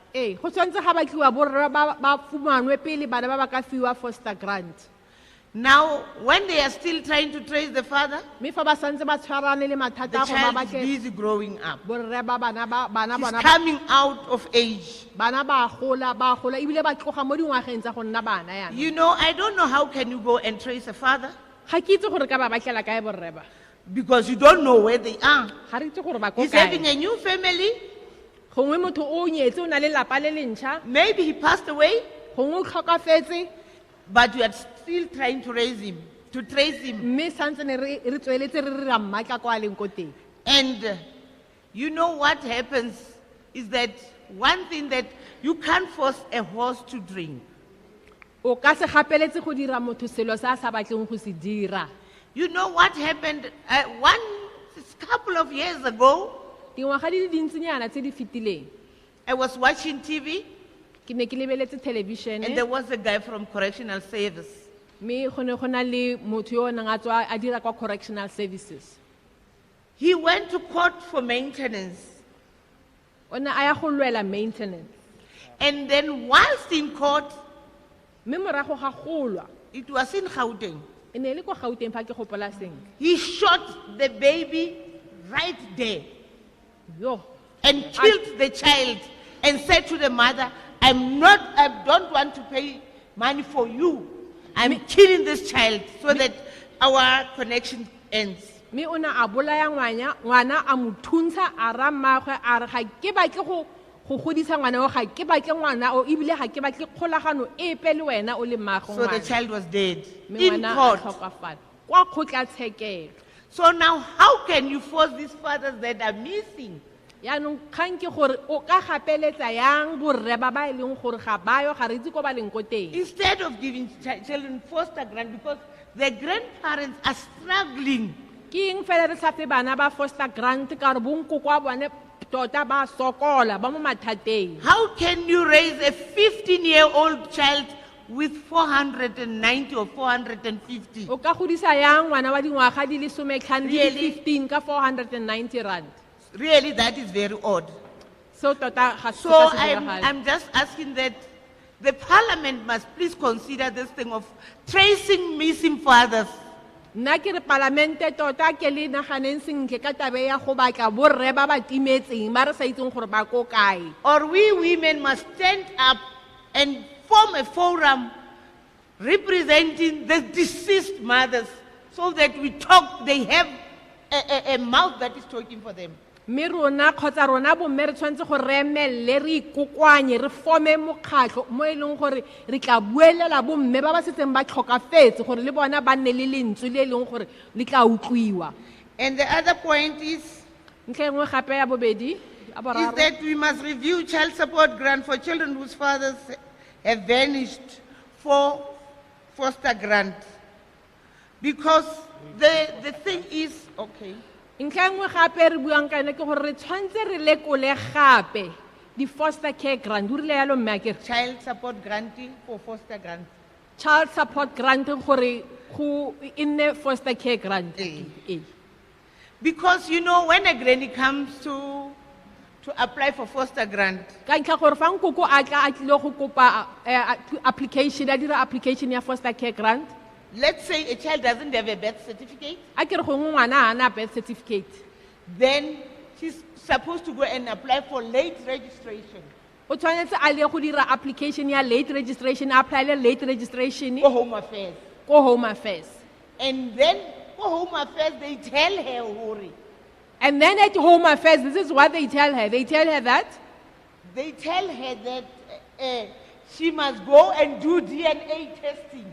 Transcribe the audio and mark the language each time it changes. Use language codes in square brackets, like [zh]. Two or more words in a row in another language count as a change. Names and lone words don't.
[en] Now, when they are still trying to trace the father, the child is busy growing up. He's coming out of age. You know, I don't know how can you go and trace a father. Because you don't know where they are. [tn] Ga re itse gore ba ko [en] He's [tn] kae. [en] having a new family. [tn] Gongwe motho o nyetse o na le lapa le lentšha. [en] Maybe he passed away. [tn] Gongwe o tlhokafetse. [en] But you are still trying to raise him, to trace him. [tn] Mme santsene re tsweletse re ra mmatla kwa leng ko teng. [en] And you know what happens is that one thing that you can't force a horse to drink. [tn] O ka se gapeletse go dira motho selo sa sa batleng go se dira. [en] You know what happened a couple of years ago? [tn] Dingwaga di le dintsinyana tse di fetileng. [en] I was watching TV. [tn] Ke ne ke lebeletse television. [en] And there was a guy from correctional service. [tn] Me go ne go na le motho yo nang a tswa a dira kwa [en] correctional services. He went to court for maintenance. [tn] O ne a ya go lwela maintenance. [en] And then whilst in court, [tn] mme morago ga go lwa, [en] it was in Gauteng. [tn] e ne le kwa Gauteng fa ke gopola sentle. [en] He shot the baby right there. Yo. And killed the child and said to the mother, I don't want to pay money for you. I'm killing this child so that our connection ends. [tn] Me ona a bolaya ngwana a mo thuntsha a ra mmagwe a re ga ke ba ke go godisa ngwana o ga ke ba ke ngwana o ebile ga ke ba ke kgolagano epe le wena o le mmagwe. [en] So the child was dead [tn] Me [en] in [tn] ngwana a [en] court. [tn] tlhokafala kwa kgotlatshekelo. [en] So now how can you force these fathers that are missing? [tn] Yaanong kgang ke gore o ka gapeletsa yang borre ba ba e leng gore ga bayo ga re itse ko ba leng ko teng. [en] Instead of giving children foster grant because the grandparents are struggling. [tn] Ke eng fela re sa fe bana ba [en] foster grant [tn] ka re bonkoko wa bone tota ba sokola ba mo mathateng. [en] How can you raise a 15-year-old child with 490 or 450? [tn] O ka godisa yang ngwana wa dingwaga di le 15 di le 15 ka 490 rand. [en] Really, that is very odd. [tn] So tota ga se So ka se diragale. [en] I'm just asking that the parliament must please consider this thing of tracing missing fathers. [tn] Nna ke re palamente tota ke le naganeng sentle ka tabe ya go batla borre ba ba timetseng ba re sa itseng gore ba ko kae. [en] Or we women must stand up and form a forum representing the deceased mothers so that we talk, they have a mouth that is talking for them. [tn] Mme rona kgotsa rona bomme re tshwanetse go re emelle re ikokwanye re forme mokgatlho mo e leng gore re tla buelela bomme ba ba setseng ba tlhokafetse gore le bona ba nne le lentswe le e leng gore le tla utlwiwa. [en] And the other point is [tn] ntlha engwe gape ya bobedi a boraro [en] that we must review child support grant for children whose fathers have vanished for foster grant. Because the thing is, okay. [tn] ntlha engwe gape re buang ka yone ke gore re tshwanetse re lekole gape di [en] foster care grant [tn] o rile yalo mme a kere [en] child support grant for foster grant. child support grant [tn] gore go e nne [en] foster care grant. Because you know when a granny comes to apply for foster grant, [tn] ka ntlha gore fa nkoko a tla a tlile go kopa application a dira application ya [en] foster care grant. let's say a child doesn't have a birth certificate, [tn] A kere gongwe ngwana ha ana [en] birth certificate. then she's supposed to go and apply for late registration. [tn] O tshwanetse a le go dira application ya [en] late registration, [tn] a apply le [en] late registration [tn] Go Home Affairs. ko Home Affairs. [en] And then go Home Affairs, they tell her, Hori. And then at Home Affairs, this is what they tell her. They tell her that They tell her that she must go and do DNA testing.